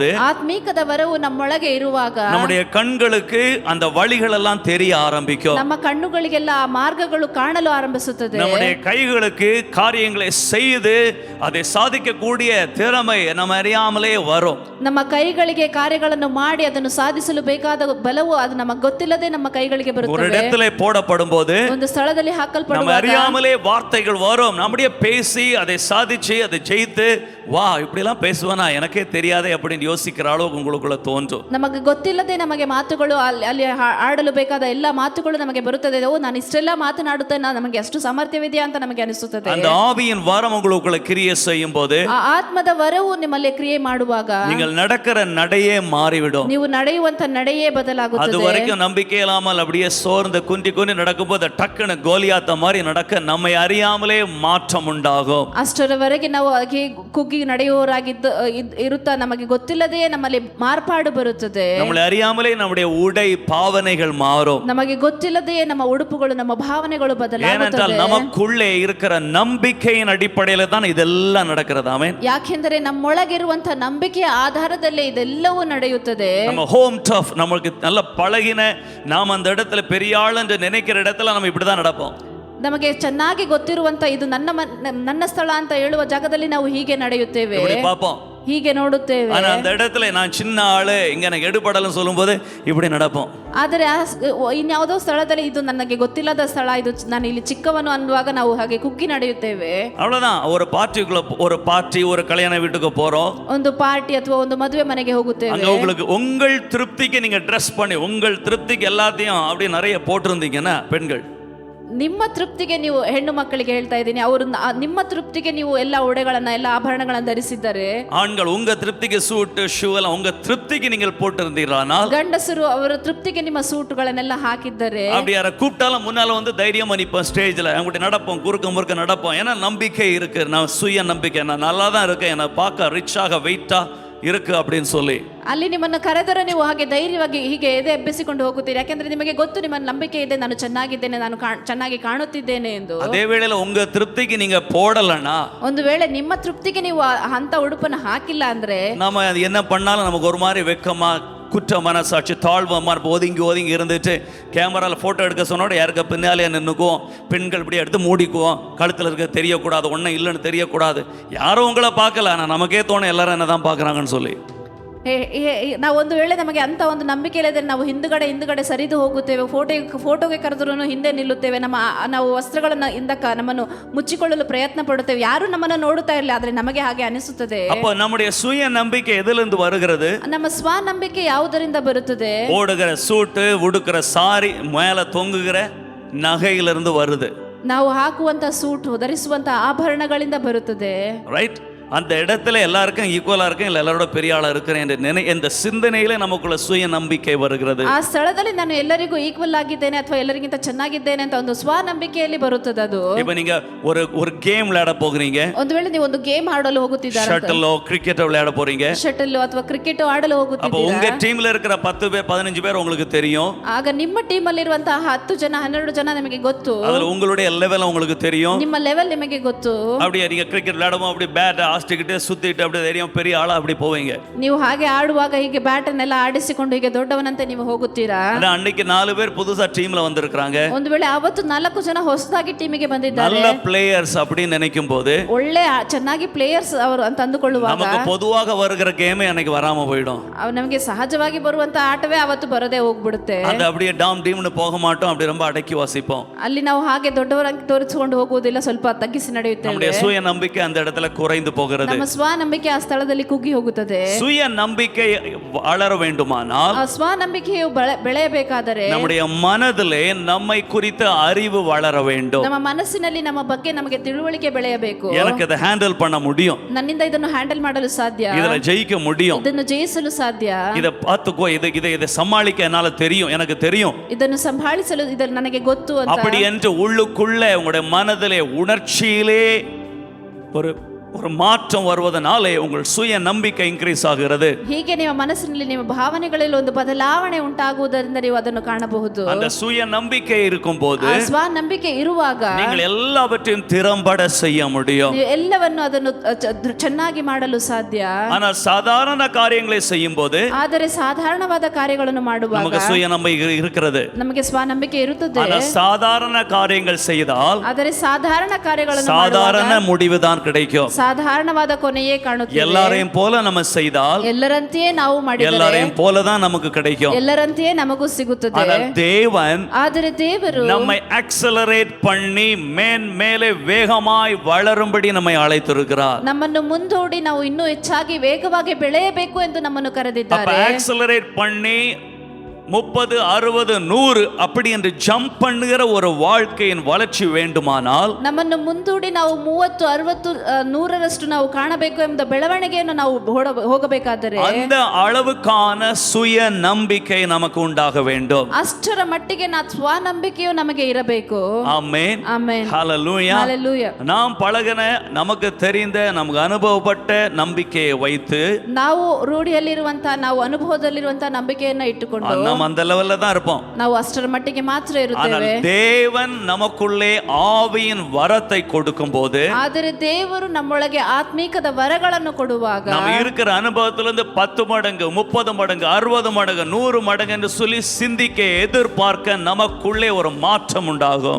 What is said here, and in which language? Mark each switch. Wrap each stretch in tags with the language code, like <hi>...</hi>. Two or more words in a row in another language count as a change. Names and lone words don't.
<kn>ಆತ್ಮೀಕದ ವರವು ನಮ್ಮೊಳಗೆ ಇರುವಾಗ</kn> <ta>நம்முடைய கண்களுக்கு அந்த வழிகள் எல்லாம் தெரிய ஆரம்பிக்கும்.</ta> <kn>ನಮ್ಮ ಕಣ್ಣುಗಳಿಗೆಲ್ಲ ಆ ಮಾರ್ಗಗಳು ಕಾಣಲು ಆರಂಭಿಸುತ್ತದೆ.</kn> <ta>நம்முடைய கைகளுக்கு காரியங்களை செய்து அதை சாதிக்கக்கூடிய திறமை நம்ம அறியாமலே வரும்.</ta> <kn>ನಮ್ಮ ಕೈಗಳಿಗೆ ಕಾರ್ಯಗಳನ್ನು ಮಾಡಿ ಅದನ್ನು ಸಾಧಿಸಲು ಬೇಕಾದ ಬಲವು ಅದು ನಮಗೆ ಗೊತ್ತಿಲ್ಲದೆ ನಮ್ಮ ಕೈಗಳಿಗೆ</kn> <ta>ஒரு</ta> <kn>ಬರುತ್ತದೆ.</kn> <ta>இடத்துல போடப்படும் போது</ta> <kn>ಒಂದು ಸ್ಥಳದಲ್ಲಿ</kn> <ta>நம்ம</ta> <kn>ಹಾಕಲ್ಪಡುವಾಗ</kn> <ta>அறியாமலே வார்த்தைகள் வரும். நம்முடைய பேசி அதை சாதிச்சு அதை ஜெயித்து, வா இப்படி எல்லாம் பேசுவானா எனக்கே தெரியாதே அப்படின்னு யோசிக்கிற அளவுக்கு உங்களுக்குள்ள தோன்றும்.</ta> <kn>ನಮಗೆ ಗೊತ್ತಿಲ್ಲದೆ ನಮಗೆ ಮಾತುಗಳು ಅಲ್ಲಿ ಆಡಲು ಬೇಕಾದ ಎಲ್ಲ ಮಾತುಗಳು ನಮಗೆ ಬರುತ್ತದೆ. ಓ ನಾನು ಇಷ್ಟೆಲ್ಲ ಮಾತನಾಡುತ್ತೇನೆ, ನಮಗೆ ಅಷ್ಟು ಸಾಮರ್ಥ್ಯವಿದೆಯಾ ಅಂತ ನಮಗೆ ಅನಿಸುತ್ತದೆ.</kn> <ta>அந்த ஆவியின் வரம் உங்களுக்குள்ள கிரியை செய்யும் போது,</ta> <kn>ಆ ಆತ್ಮದ ವರವು ನಿಮ್ಮಲ್ಲಿ ಕ್ರಿಯೆ ಮಾಡುವಾಗ</kn> <ta>நீங்கள் நடக்கிற நடையே மாறிவிடும்.</ta> <kn>ನೀವು ನಡೆಯುವಂತ ನಡೆಯೇ ಬದಲಾಗುತ್ತದೆ.</kn> <ta>அது வரைக்கும் நம்பிக்கை இல்லாமல் அப்படியே சோர்ந்து குந்தி குந்தி நடக்கும்போது டக்குன்னு கோலியாத்த மாதிரி நடக்க நம்மை அறியாமலே மாற்றம் உண்டாகும்.</ta> <kn>ಅಷ್ಟರವರೆಗೆ ನಾವು ಹಾಗೆ ಕುಗ್ಗಿ ನಡೆಯುವವರಾಗಿದ್ದು ಇರುತ್ತಾ ನಮಗೆ ಗೊತ್ತಿಲ್ಲದೆಯೇ ನಮ್ಮಲ್ಲಿ ಮಾರ್ಪಾಡು ಬರುತ್ತದೆ.</kn> <ta>நம்மளை அறியாமலே நம்முடைய உடை பாவனைகள் மாறும்.</ta> <kn>ನಮಗೆ ಗೊತ್ತಿಲ್ಲದೆಯೇ ನಮ್ಮ ಉಡುಪುಗಳು ನಮ್ಮ ಭಾವನೆಗಳು</kn> <ta>ஏனென்றால்</ta> <kn>ಬದಲಾಗುತ್ತದೆ.</kn> <ta>நமக்குள்ளே இருக்கிற நம்பிக்கையின் அடிப்படையில தான் இதெல்லாம் நடக்கிறது. ஆமென்.</ta> <kn>ಯಾಕೆಂದರೆ ನಮ್ಮೊಳಗಿರುವಂತಹ ನಂಬಿಕೆಯ ಆಧಾರದಲ್ಲೇ ಇದೆಲ್ಲವೂ ನಡೆಯುತ್ತದೆ.</kn> <ta>நம்ம</ta> <en>home turf,</en> <ta>நமக்கு நல்ல பழகின, நாம் அந்த இடத்துல பெரிய ஆள் என்று நினைக்கிற இடத்துல நம்ம இப்படிதான் நடப்போம்.</ta> <kn>ನಮಗೆ ಚೆನ್ನಾಗಿ ಗೊತ್ತಿರುವಂತ ಇದು ನನ್ನ ಸ್ಥಳ ಅಂತ ಹೇಳುವ ಜಾಗದಲ್ಲಿ ನಾವು ಹೀಗೆ ನಡೆಯುತ್ತೇವೆ,</kn> <ta>இப்படி பார்ப்போம்.</ta> <kn>ಹೀಗೆ ನೋಡುತ್ತೇವೆ.</kn> <ta>ஆனா அந்த இடத்துல நான் சின்ன ஆளு, இங்க எனக்கு எடுபடலன்னு சொல்லும்போது இப்படி நடப்போம்.</ta> <kn>ಆದರೆ ಇನ್ಯಾವುದೋ ಸ್ಥಳದಲ್ಲಿ ಇದು ನನಗೆ ಗೊತ್ತಿಲ್ಲದ ಸ್ಥಳ, ಇದು ನಾನು ಇಲ್ಲಿ ಚಿಕ್ಕವನು ಅನ್ನುವಾಗ ನಾವು ಹಾಗೆ ಕುಗ್ಗಿ ನಡೆಯುತ್ತೇವೆ.</kn> <ta>அவ்வளவுதான். ஒரு பார்ட்டி ஒரு கல்யாண வீட்டுக்கு போறோம்.</ta> <kn>ಒಂದು ಪಾರ್ಟಿ ಅಥವಾ ಒಂದು ಮದುವೆ ಮನೆಗೆ ಹೋಗುತ್ತೇವೆ.</kn> <ta>அங்க உங்களுக்கு உங்கள் திருப்திக்கு நீங்க ட்ரெஸ் பண்ணி உங்கள் திருப்திக்கு எல்லாத்தையும் அப்படி நிறைய போட்டிருந்தீங்கன்னா பெண்கள்,</ta> <kn>ನಿಮ್ಮ ತೃಪ್ತಿಗೆ ನೀವು ಹೆಣ್ಣು ಮಕ್ಕಳಿಗೆ ಹೇಳ್ತಾ ಇದ್ದೀನಿ, ಅವರು ನಿಮ್ಮ ತೃಪ್ತಿಗೆ ನೀವು ಎಲ್ಲ ಉಡೆಗಳನ್ನ ಎಲ್ಲ ಆಭರಣಗಳನ್ನು ಧರಿಸಿದ್ದಾರೆ.</kn> <ta>ஆண்கள் உங்க திருப்திக்கு</ta> <en>suit shoe</en> <ta>எல்லாம் உங்க திருப்திக்கு நீங்கள் போட்டிருந்தீர்களானால்,</ta> <kn>ಗಂಡಸರು ಅವರ ತೃಪ್ತಿಗೆ ನಿಮ್ಮ ಸೂಟುಗಳನ್ನೆಲ್ಲ ಹಾಕಿದ್ದಾರೆ.</kn> <ta>அப்படி யாரை கூப்பிட்டாலும் முன்னால வந்து தைரியமா நிப்போம், ஸ்டேஜ்ல அவங்ககிட்ட நடப்போம், குறுக்க முறுக்க நடப்போம். ஏன்னா நம்பிக்கை இருக்கு, நான் சுய நம்பிக்கை, நான் நல்லா தான் இருக்கேன், என்னை பார்க்க ரிச்சாக வெயிட்டா இருக்கு அப்படின்னு சொல்லி</ta> <kn>ಅಲ್ಲಿ ನಿಮ್ಮನ್ನು ಕರೆದರೆ ನೀವು ಹಾಗೆ ಧೈರ್ಯವಾಗಿ ಹೀಗೆ ಎದೆ ಎಬ್ಬಿಸಿಕೊಂಡು ಹೋಗುತ್ತೀರಿ. ಯಾಕೆಂದ್ರೆ ನಿಮಗೆ ಗೊತ್ತು ನಿಮ್ಮ ನಂಬಿಕೆ ಇದೆ, ನಾನು ಚೆನ್ನಾಗಿದ್ದೇನೆ, ನಾನು ಚೆನ್ನಾಗಿ ಕಾಣುತ್ತಿದ್ದೇನೆ ಎಂದು.</kn> <ta>அதே வேளையில உங்க திருப்திக்கு நீங்க போடலனா,</ta> <kn>ಒಂದು ವೇಳೆ ನಿಮ್ಮ ತೃಪ್ತಿಗೆ ನೀವು ಅಂತ ಉಡುಪನ್ನು ಹಾಕಿಲ್ಲ ಅಂದ್ರೆ,</kn> <ta>நாம என்ன பண்ணாலும் நமக்கு ஒரு மாதிரி வெக்கமா, குற்ற மனசாட்சி, தாழ்வமா ஒதுங்கி இருந்துட்டு கேமரால போட்டோ எடுக்க சொன்னோட யாருக்கு பின்னாலே நின்னுக்குவோம். பெண்கள் இப்படி எடுத்து மூடிக்குவோம், கழுத்துல இருக்க தெரியக்கூடாது, ஒன்றும் இல்லைன்னு தெரியக்கூடாது. யாரும் உங்களை பார்க்கல, ஆனால் நமக்கே தோணும் எல்லாரும் என்ன தான் பார்க்குறாங்கன்னு சொல்லி.</ta> <kn>ನಾವು ಒಂದು ವೇಳೆ ನಮಗೆ ಅಂತ ಒಂದು ನಂಬಿಕೆ ಇಲ್ಲದೆ ನಾವು ಹಿಂದುಗಡೆ ಸರಿದು ಹೋಗುತ್ತೇವೆ. ಫೋಟೋಗೆ ಕರೆದ್ರೂ ಹಿಂದೆ ನಿಲ್ಲುತ್ತೇವೆ. ನಾವು ವಸ್ತ್ರಗಳನ್ನು ನಮ್ಮನ್ನು ಮುಚ್ಚಿಕೊಳ್ಳಲು ಪ್ರಯತ್ನ ಪಡುತ್ತೇವೆ. ಯಾರು ನಮ್ಮನ್ನು ನೋಡುತ್ತಾ ಇರಲಿ, ಆದ್ರೆ ನಮಗೆ ಹಾಗೆ ಅನಿಸುತ್ತದೆ.</kn> <ta>அப்போ நம்முடைய சுய நம்பிக்கை எதிலிருந்து வருகிறது?</ta> <kn>ನಮ್ಮ ಸ್ವಾನಂಬಿಕೆ ಯಾವುದರಿಂದ ಬರುತ್ತದೆ?</kn> <ta>ஓடுகிற சூட்டு, உடுக்கிற சாரி, மேல தொங்குகிற நகையிலிருந்து வருது.</ta> <kn>ನಾವು ಹಾಕುವಂತ ಸೂಟು, ಧರಿಸುವಂತ ಆಭರಣಗಳಿಂದ ಬರುತ್ತದೆ.</kn> <ta>ரைட். அந்த இடத்துல எல்லாருக்கும் ஈக்குவலா இருக்கும், இல்லை எல்லாரோட பெரிய ஆளா இருக்கிறேன் இந்த சிந்தனையில நமக்குள்ள சுய நம்பிக்கை வருகிறது.</ta> <kn>ಆ ಸ್ಥಳದಲ್ಲಿ ನಾನು ಎಲ್ಲರಿಗೂ ಈಕ್ವಲ್ ಆಗಿದ್ದೇನೆ ಅಥವಾ ಎಲ್ಲರಿಗಿಂತ ಚೆನ್ನಾಗಿದ್ದೇನೆ ಅಂತ ಒಂದು ಸ್ವಾನಂಬಿಕೆಯಲ್ಲಿ ಬರುತ್ತದೆ ಅದು.</kn> <ta>இப்போ நீங்க ஒரு கேம் விளையாட போகிறீங்க,</ta> <kn>ಒಂದು ವೇಳೆ ನೀವು ಒಂದು ಗೇಮ್ ಆಡಲು ಹೋಗುತ್ತಿದ್ದಾರೆ,</kn> <ta>ஷட்டிலோ கிரிக்கெட்டோ விளையாட போறீங்க,</ta> <kn>ಶಟಲ್ ಅಥವಾ ಕ್ರಿಕೆಟ್ ಆಡಲು</kn> <ta>அப்போ</ta> <kn>ಹೋಗುತ್ತಿದ್ದೀರಾ.</kn> <ta>உங்க டீம்ல இருக்கிற 10 பேர் 15 பேர் உங்களுக்கு தெரியும்.</ta> <kn>ಆಗ ನಿಮ್ಮ ಟೀಮ್ ಅಲ್ಲಿ ಇರುವಂತಹ 10 ಜನ 12 ಜನ ನಿಮಗೆ ಗೊತ್ತು.</kn> <ta>அதுல உங்களுடைய லெவல் உங்களுக்கு தெரியும்.</ta> <kn>ನಿಮ್ಮ ಲೆವೆಲ್ ನಿಮಗೆ ಗೊತ್ತು.</kn> <ta>அப்படியே நீங்க கிரிக்கெட் விளையாடும்போது அப்படி பேட் ஆஸ்டிக்கிட்டு சுத்திட்டு அப்படியே தைரியம் பெரிய ஆளா அப்படி போவீங்க.</ta> <kn>ನೀವು ಹಾಗೆ ಆಡುವಾಗ ಹೀಗೆ ಬ್ಯಾಟ್ ಅನ್ನೆಲ್ಲ ಆಡಿಸಿಕೊಂಡು ಹೀಗೆ ದೊಡ್ಡವನಂತೆ ನೀವು ಹೋಗುತ್ತೀರಾ.</kn> <ta>அன்னைக்கு 4 பேர் புதுசா டீம்ல வந்திருக்காங்க.</ta> <kn>ಒಂದು ವೇಳೆ ಅವತ್ತು 4 ಜನ ಹೊಸದಾಗಿ ಟೀಮಿಗೆ ಬಂದಿದ್ದಾರೆ,</kn> <ta>நல்ல பிளேயர்ஸ் அப்படி நினைக்கும் போது,</ta> <kn>ಒಳ್ಳೆ ಚೆನ್ನಾಗಿ ಪ್ಲೇಯರ್ಸ್ ಅವರು ಅಂತ ಅಂದುಕೊಳ್ಳುವಾಗ,</kn> <ta>நமக்கு பொதுவாக வருகிற கேமே அன்னைக்கு வராம போயிடும்.</ta> <kn>ನಮಗೆ ಸಹಜವಾಗಿ ಬರುವಂತ ಆಟವೇ ಅವತ್ತು ಬರದೇ ಹೋಗ್ಬಿಡುತ್ತೆ.</kn> <ta>அது அப்படியே டாம் டீம்னு போக மாட்டோம், அப்படி ரொம்ப அடக்கி வாசிப்போம்.</ta> <kn>ಅಲ್ಲಿ ನಾವು ಹಾಗೆ ದೊಡ್ಡವರಾಗಿ ತೋರಿಸಿಕೊಂಡು ಹೋಗುವುದಿಲ್ಲ, ಸ್ವಲ್ಪ ತಗ್ಗಿಸಿ ನಡೆಯುತ್ತೇವೆ.</kn> <ta>நம்முடைய சுய நம்பிக்கை அந்த இடத்துல குறைந்து போகிறது. போகிறது.</ta> <kn>ನಮ್ಮ ಸ್ವಾನಂಬಿಕೆ ಆ ಸ್ಥಳದಲ್ಲಿ ಕುಗ್ಗಿ ಹೋಗುತ್ತದೆ.</kn> <ta>சுய நம்பிக்கை வளர வேண்டுமானால்</ta> <kn>ಆ ಸ್ವಾನಂಬಿಕೆಯು ಬೆಳೆಯಬೇಕಾದರೆ</kn> <ta>நம்முடைய மனதிலே நம்மை குறித்த அறிவு வளர வேண்டும்.</ta> <kn>ನಮ್ಮ ಮನಸ್ಸಿನಲ್ಲಿ ನಮ್ಮ ಬಗ್ಗೆ ನಮಗೆ ತಿಳುವಳಿಕೆ ಬೆಳೆಯಬೇಕು.</kn> <ta>எனக்கு இதை ஹேண்டில் பண்ண முடியும்,</ta> <kn>ನನ್ನಿಂದ ಇದನ್ನು ಹ್ಯಾಂಡಲ್ ಮಾಡಲು ಸಾಧ್ಯ,</kn> <ta>இதுல ஜெயிக்க முடியும்,</ta> <kn>ಇದನ್ನು ಜಯಿಸಲು ಸಾಧ್ಯ,</kn> <ta>இதை பார்த்துக்கோ, இதை சமாளிக்க என்னால தெரியும், எனக்கு தெரியும்,</ta> <kn>ಇದನ್ನು ಸಂಭಾಳಿಸಲು ಇದನ್ನು ನನಗೆ ಗೊತ್ತು ಅಂತ</kn> <ta>அப்படி என்று உள்ளுக்குள்ள உங்களுடைய மனதிலே உணர்ச்சியிலே ஒரு மாற்றம் வருவதனாலே உங்கள் சுய நம்பிக்கை இன்க்ரீஸ் ஆகிறது.</ta> <kn>ಹೀಗೆ ನಿಮ್ಮ ಮನಸ್ಸಿನಲ್ಲಿ ನಿಮ್ಮ ಭಾವನೆಗಳಲ್ಲಿ ಒಂದು ಬದಲಾವಣೆ ಉಂಟಾಗುವುದರಿಂದ ನೀವು ಅದನ್ನು ಕಾಣಬಹುದು.</kn> <ta>அந்த சுய நம்பிக்கை இருக்கும்போது</ta> <kn>ಆ ಸ್ವಾನಂಬಿಕೆ ಇರುವಾಗ</kn> <ta>நீங்கள் எல்லாவற்றையும் திறம்பட செய்ய முடியும்.</ta> <kn>ನೀವು ಎಲ್ಲವನ್ನು ಅದನ್ನು ಚೆನ್ನಾಗಿ ಮಾಡಲು ಸಾಧ್ಯ.</kn> <ta>ஆனால் சாதாரண காரியங்களை செய்யும்போது</ta> <kn>ಆದರೆ ಸಾಧಾರಣವಾದ ಕಾರ್ಯಗಳನ್ನು ಮಾಡುವಾಗ</kn> <ta>நமக்கு சுய நம்பிக்கை இருக்கிறது,</ta> <kn>ನಮಗೆ ಸ್ವಾನಂಬಿಕೆ ಇರುತ್ತದೆ.</kn> <ta>ஆனால் சாதாரண காரியங்கள் செய்தால்</ta> <kn>ಆದರೆ ಸಾಧಾರಣ ಕಾರ್ಯಗಳನ್ನು</kn> <ta>சாதாரண முடிவுதான் கிடைக்கும்.</ta> <kn>ಸಾಧಾರಣವಾದ ಕೊನೆಯೇ ಕಾಣುತ್ತದೆ.</kn> <ta>எல்லாரையும் போல நம்ம செய்தால்</ta> <kn>ಎಲ್ಲರಂತೆಯೇ ನಾವು ಮಾಡಿದರೆ</kn> <ta>எல்லாரையும் போல தான் நமக்கு கிடைக்கும்.</ta> <kn>ಎಲ್ಲರಂತೆಯೇ ನಮಗೂ ಸಿಗುತ್ತದೆ.</kn> <ta>ஆனால் தேவன்</ta> <kn>ಆದರೆ ದೇವರು</kn> <ta>நம்மை அக்ஸலரேட் பண்ணி மேலே வேகமாய் வளரும்படி நம்மை அழைத்திருக்கிறார்.</ta> <kn>ನಮ್ಮನ್ನು ಮುಂದೂಡಿ ನಾವು ಇನ್ನೂ ಹೆಚ್ಚಾಗಿ ವೇಗವಾಗಿ ಬೆಳೆಯಬೇಕು ಎಂದು ನಮ್ಮನ್ನು</kn> <ta>அப்ப</ta> <kn>ಕರೆದಿದ್ದಾರೆ.</kn> <ta>அக்ஸலரேட் பண்ணி 30, 60, 100 அப்படி என்று ஜம்ப் பண்ணுகிற ஒரு வாழ்க்கையின் வளர்ச்சி வேண்டுமானால்</ta> <kn>ನಮ್ಮನ್ನು ಮುಂದೂಡಿ ನಾವು 30, 60, 100ರಷ್ಟು ನಾವು ಕಾಣಬೇಕು ಎಂಬ ಬೆಳವಣಿಗೆಯನ್ನು ನಾವು ಹೋಗಬೇಕಾದರೆ</kn> <ta>அந்த அளவுக்கான சுய நம்பிக்கை நமக்கு உண்டாக வேண்டும்.</ta> <kn>ಅಷ್ಟರ ಮಟ್ಟಿಗೆ ಸ್ವಾನಂಬಿಕೆಯು ನಮಗೆ ಇರಬೇಕು.</kn> <ta>ஆமென்,</ta> <kn>ಆಮೆನ್,</kn> <ta>ஹalleluya.</ta> <kn>ಹalleluya.</kn> <ta>நாம் பழகின நமக்கு தெரிந்த நமக்கு அனுபவப்பட்ட நம்பிக்கையை வைத்து</ta> <kn>ನಾವು ರೂಢಿಯಲ್ಲಿರುವಂತಹ ನಾವು ಅನುಭವದಲ್ಲಿರುವಂತಹ ನಂಬಿಕೆಯನ್ನ ಇಟ್ಟುಕೊಂಡು</kn> <ta>நம்ம அந்த லெவல்ல தான் இருப்போம்.</ta> <kn>ನಾವು ಅಷ್ಟರ ಮಟ್ಟಿಗೆ ಮಾತ್ರ</kn> <ta>ஆனால்</ta> <kn>ಇರುತ್ತೇವೆ.</kn> <ta>தேவன் நமக்குள்ளே ஆவியின் வரத்தை கொடுக்கும்போது,</ta> <kn>ಆದರೆ ದೇವರು ನಮ್ಮೊಳಗೆ ಆತ್ಮೀಕದ ವರಗಳನ್ನು ಕೊಡುವಾಗ</kn> <ta>நம்ம இருக்கிற அனுபவத்திலிருந்து 10 மடங்கு, 30 மடங்கு, 60 மடங்கு, 100 மடங்கு என்று சொல்லி சிந்திக்க எதிர்பார்க்க நமக்குள்ளே ஒரு மாற்றம் உண்டாகும்.</ta>